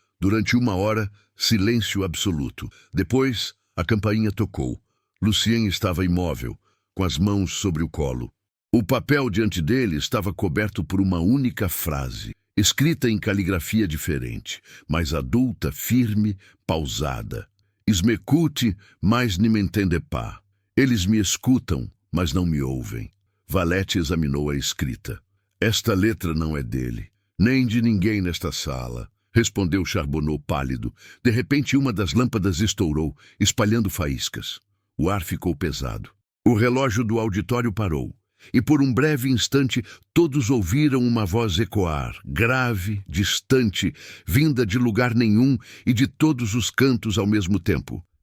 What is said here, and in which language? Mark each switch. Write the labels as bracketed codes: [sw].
[pt] Durante 1 hora, silêncio absoluto. Depois, a campainha tocou. Lucien estava imóvel, com as mãos sobre o colo. O papel diante dele estava coberto por uma única frase, escrita em caligrafia diferente, mas adulta, firme, pausada. [fr] "Ils m'écoutent, mais ne m'entendent pas." [pt] Eles me escutam, mas não me ouvem. Valette examinou a escrita. Esta letra não é dele, nem de ninguém nesta sala, respondeu Charbonneau pálido. De repente, uma das lâmpadas estourou, espalhando faíscas. O ar ficou pesado. O relógio do auditório parou, e por um breve instante todos ouviram uma voz ecoar, grave, distante, vinda de lugar nenhum e de todos os cantos ao mesmo tempo.